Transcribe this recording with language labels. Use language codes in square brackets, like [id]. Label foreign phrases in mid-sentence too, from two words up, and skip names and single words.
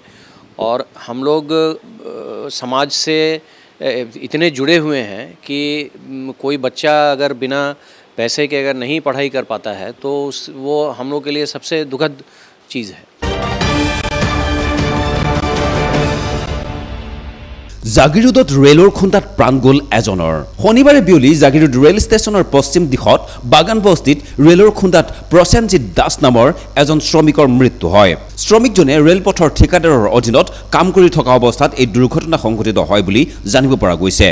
[hi] और हम लोग समाज से इतने जुड़े हुए हैं कि कोई बच्चा अगर बिना पैसे के अगर नहीं पढ़ाई कर पाता है तो वो हम लोग के लिए सबसे दुखद चीज़ है। [as] জাগিৰোডত ৰেলৰ খুন্দাত প্ৰাণ গ'ল এজনৰ। শনিবাৰে বিয়লি জাগিৰোড ৰেল ষ্টেচনৰ পশ্চিম দিশত বাগান বস্তিত ৰেলৰ খুন্দাত প্ৰসেনজিৎ দাস নামৰ এজন শ্ৰমিকৰ মৃত্যু হয়। শ্ৰমিকজনে ৰেলপথৰ ঠিকাদাৰৰ অধীনত কাম কৰি থকা অৱস্থাত এই দুৰ্ঘটনা সংঘটিত হয় বুলি জানিব পৰা গৈছে।